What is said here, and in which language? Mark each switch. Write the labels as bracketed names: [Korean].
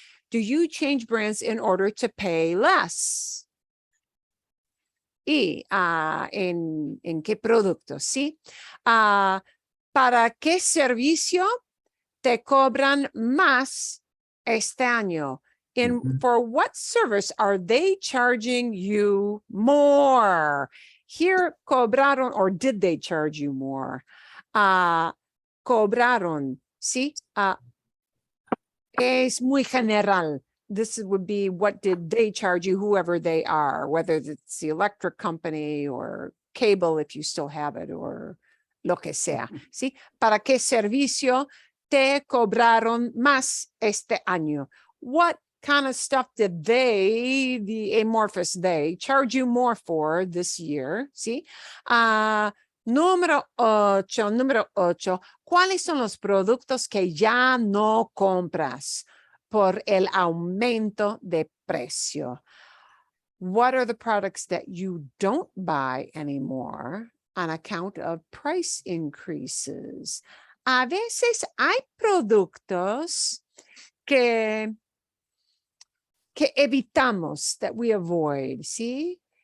[English] Do you change brands in order to pay less? [Spanish] Y en qué producto, ¿sí? ¿Para qué servicio te cobran más este año? [English] For what service are they charging you more? Here cobraron, or did they charge you more? Cobraron, ¿sí? [Spanish] Es muy general. [English] This would be what did they charge you, whoever they are, whether it's the electric company or cable if you still have it, or [Spanish] lo que sea, [English] ¿sí? [Spanish] ¿Para qué servicio te cobraron más este año? [English] What kind of stuff did they, the amorphous they, charge you more for this year? [Spanish] ¿Sí? Número 8, ¿cuáles son los productos que ya no compras por el aumento de precio? [English] What are the products that you don't buy anymore on account of price increases? [Spanish] A veces hay productos que evitamos, [English] that we avoid, [Spanish] ¿sí?